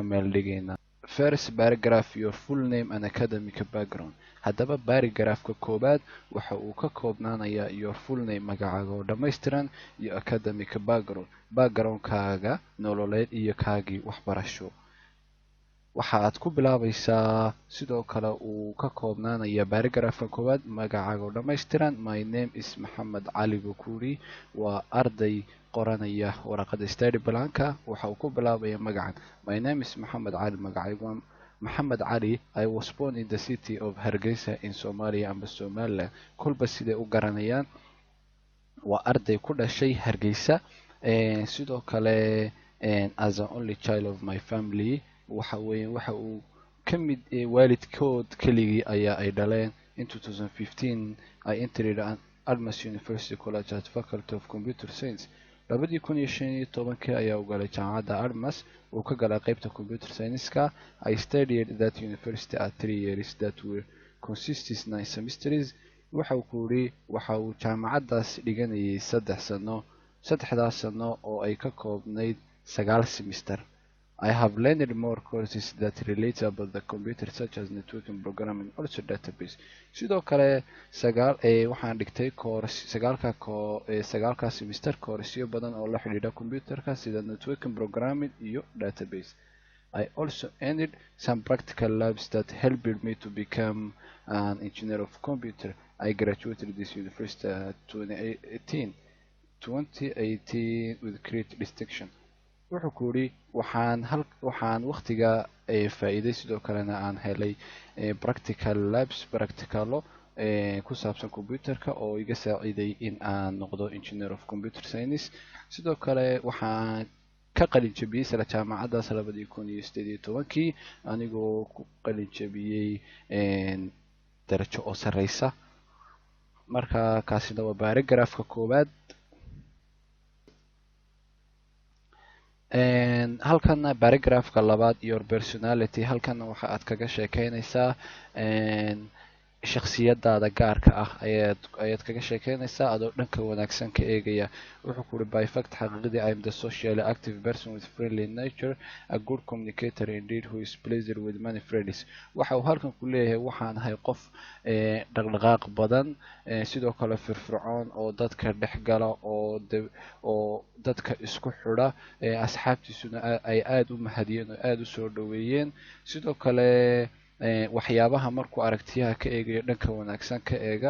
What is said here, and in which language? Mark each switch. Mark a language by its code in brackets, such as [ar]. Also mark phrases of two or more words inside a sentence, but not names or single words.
[so] meel dhigayna [en] first paragraph your full name and academic background [so] haddaba baragraafka koowaad waxa uu ka koobnaanayaa [en] your full name [so] magacaaga oo dhammaystiran iyo [en] academic backgroundkaaga [so] nololeed iyo kaagii waxbarasho waxa aad ku bilaabaysaa sidoo kale uu ka koobnaanaya baragraafka koowaad magacaaga oo dhammaystiran [en] my name is maxamed cali bukuri [so] waa arday qoranaya waraaqada study planka waxa uu ku bilaabaya magacan [en] my name is maxamed cali [so] magacaygu maxamed cali [en] I was born in the city of Hargeysa in Somalia [so] amba Somaliland kolba siday u garanayaan waa arday ku dhashay Hargeysa sidoo [en] kale as an only child of my family [so] waxa uu ka mid waalidkood keligii ayaa ay dhaleen [en] in 2015 I entered Almas University College at Faculty of Computer Science [so] 2015 ayaa u galay jaamacadda Almas uu ka galay qaybta [en] computer science-ka I studied that university at 3 years that were consisted [so] 9 semesters waxa uu jaamacaddaas dhiganayay 3 sano saddexdaas sano oo ay ka koobnayd 9 semester I [en] have learned more courses that relate about the computer such as networking programming also database [so] sidoo kale waxaan dhigtay sagaalka semester koorsyo badan oo la xidhiidha computerka sida networking programming iyo database [en] I also ended some practical labs that helped me to become an engineer of computer I graduated this university [so] 2018 [en] with great distinction [so] wuxuu ku yidhi waxaan waqtiga faa'iiday sidoo kalena aan helay [en] practical labs [so] practicalo ku saabsan computerka oo iga saaciiday in aan noqdo [en] engineer of computer science [so] sidoo kale waxaan ka qalin jabiyey isla jaamacaddaas 2018 anigoo ku qalin jabiyey darajo oo sareysa marka kaasina waa baragraafka koowaad halkana baragraafka labaad [en] your personality [so] halkana waxa aad kaga sheekeynaysaa shakhsiyadaada gaarka ah ayaad kaga sheekeynaysaa adoo dhanka wanaagsan ka eegaya. wuxuu ku yidhi [en] by fact xaqiiqdii I am the socially active person with friendly nature, a good communicator indeed who is pleased with many friends. [so] waxa uu halkan ku leeyahay waxaan ahay qof dhaqdhaqaaq badan, sidoo kale firfircoon oo dadka dhex gala oo dadka isku xidha, asxaabtiisuna ay aada u mahadiyeen oo aada u soo dhoweeyeen. sidoo kale waxyaabaha markuu aragtiyaha ka eegayo dhanka wanaagsan ka eega.